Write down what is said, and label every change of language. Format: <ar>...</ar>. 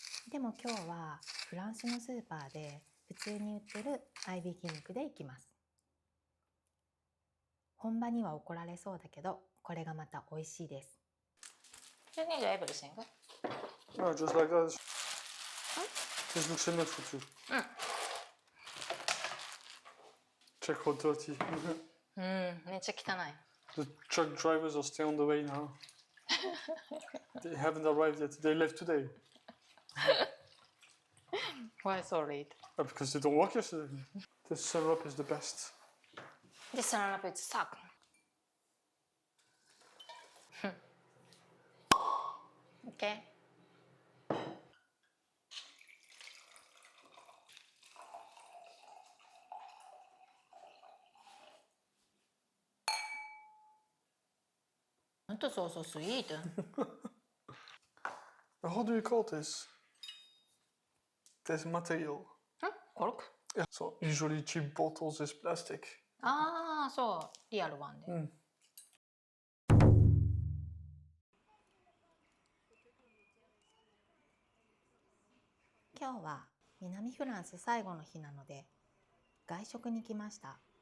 <ja>でも今日はフランスのスーパーで普通に売ってる合いびき肉でいきます。本場には怒られそうだけど、これがまた美味しいです。</ja> <en>You need everything? No, just like that. This looks enough for two. Check how dirty.</en> <ja>めっちゃ汚い。</ja> <en>The truck drivers are still on the way now. They haven't arrived yet. They left today. Why so late? Because they don't work yesterday. This syrup is the best. This syrup is suck. Okay.</en> <ja>ほんとそうそう、スイート。</ja> <en>How do you call this? This material.</en> <ja>コルク。</ja> <en>Yeah, so usually cheap bottles is plastic.</en> <ja>ああ、そう、リアルワンで。今日は南フランス最後の日なので外食に来ました。</ja>